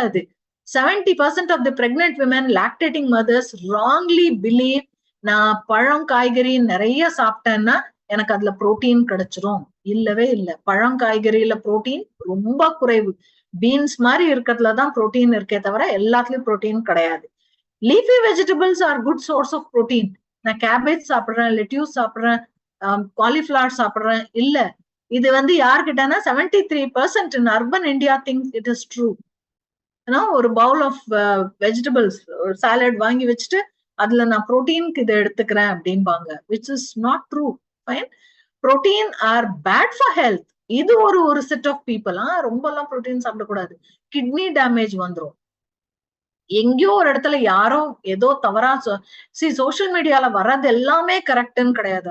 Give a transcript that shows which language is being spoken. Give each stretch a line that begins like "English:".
Tamil: அது 70%
English: of the pregnant women, lactating mothers wrongly believe
Tamil: நான் பழம் காய்கறி நிறைய சாப்பிட்டேன்னா எனக்கு அதுல புரோட்டீன் கிடைச்சிரும். இல்லவே இல்லை. பழம் காய்கறியில புரோட்டீன் ரொம்ப குறைவு. பீன்ஸ் மாதிரி இருக்கிறதுலதான் புரோட்டீன் இருக்கே தவிர எல்லாத்துலயும் புரோட்டீன் கிடையாது.
English: Leafy vegetables are good source of protein.
Tamil: நான் கேபேஜ் சாப்பிடுறேன், லெட்யூஸ் சாப்பிடுறேன், காலிஃபிளவர் சாப்பிடுறேன். இல்ல, இது வந்து யாருக்கிட்டனா
English: 73% in urban India thinks it is true.
Tamil: ஒரு பவுல் ஆஃப் வெஜிடபிள்ஸ், ஒரு சாலட் வாங்கி வச்சுட்டு அதுல நான் புரோட்டீனுக்கு இதை எடுத்துக்கிறேன் அப்படிம்பாங்க,
English: Which is not true.
Tamil: Fine.
English: Protein are bad for health.
Tamil: இது ஒரு
English: Set of people.
Tamil: ரொம்ப எல்லாம் புரோட்டீன் சாப்பிடக்கூடாது, கிட்னி டேமேஜ் வந்துடும். எங்கேயோ ஒரு இடத்துல யாரோ ஏதோ தவறா சோசியல் மீடியால வர்றது எல்லாமே கரெக்ட்னு கிடையாது.